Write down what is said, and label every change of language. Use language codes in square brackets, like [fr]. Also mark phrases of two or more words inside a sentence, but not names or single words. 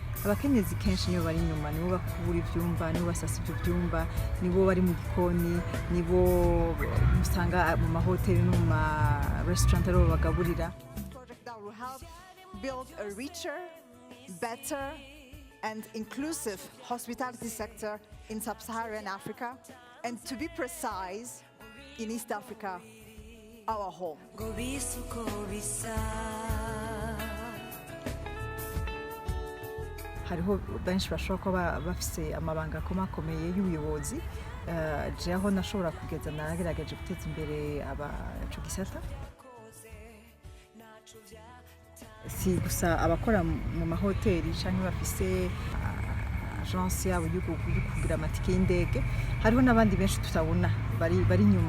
[rn] abakenyezi kenshi nibo bari inyuma, nibo bakubura ivyumba, nibo basasa ivyo vyumba, nibo bari mu gikoni, nibo musanga mu mahoteli no mu ma restaurant aribo bagaburira. [en] Project that will help build a richer, better and inclusive hospitality sector in sub-Saharan Africa, and to be precise, in East Africa, our home. [rn] Hariho benshi bashobora kuba bafise amabanga akomakomeye y'ubuyobozi, jeho nashobora kugeza naragerageje guteza imbere abaco gisata. Si gusa abakora mu mahoteli canke bafise agence yabo yo kugira amatike y'indege, hariho n'abandi benshi tutabona bari inyuma.